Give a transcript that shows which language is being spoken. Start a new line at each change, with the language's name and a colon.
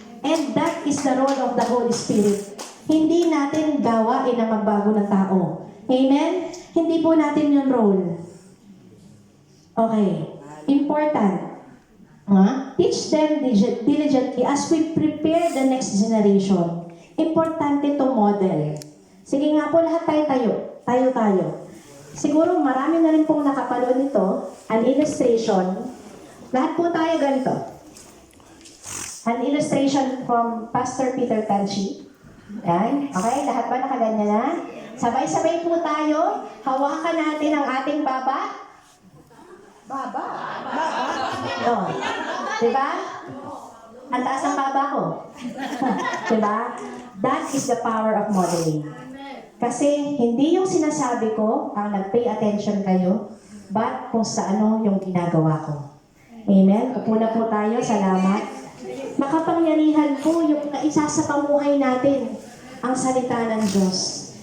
English: And that is the role of the Holy Spirit.
Filipino: Hindi natin gawain ang magbago ng tao. Amen? Hindi po natin yung role. Okay. Important.
English: Teach them diligently as we prepare the next generation.
Filipino: Importante to model. Sige nga po, lahat tayo. Siguro marami na rin pong nakapanood nito.
English: An illustration.
Filipino: Lahat po tayo ganito.
English: An illustration from Pastor Peter Tanchi.
Filipino: Yan. Okay, lahat ba nakaganyan na? Sabay-sabay po tayo. Hawakan natin ang ating baba. No. Diba? Ang taas ang baba ko. Diba?
English: That is the power of modeling.
Filipino: Kasi hindi yung sinasabi ko ang nag-pay attention kayo, but kung sa yung ginagawa ko. Amen? Upo na po tayo. Salamat. Makapangyarihan po yung isa sa pamuhay natin, ang salita ng Diyos.